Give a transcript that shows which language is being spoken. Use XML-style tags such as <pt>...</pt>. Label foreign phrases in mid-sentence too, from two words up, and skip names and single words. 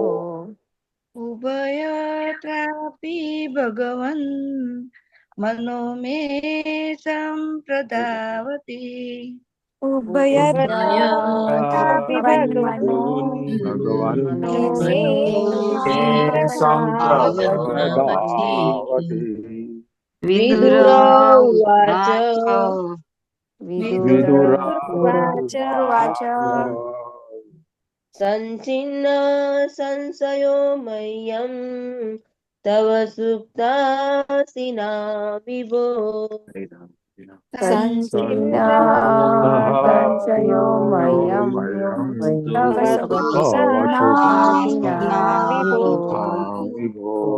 <sa>ઉભયત્રાપી ભગવન મનો મે સંપ્રદાવતી ઉભયત્રાપી ભગવન મનો મે સંપ્રદાવતી વિદુર ઉવાચ વિદુર विदुरुवाच संचिन्न संशयो मह्यं तव सुप्तासिना विभो संचिन्ना संशयो मह्यं तव सुप्तासिना विभो</sa>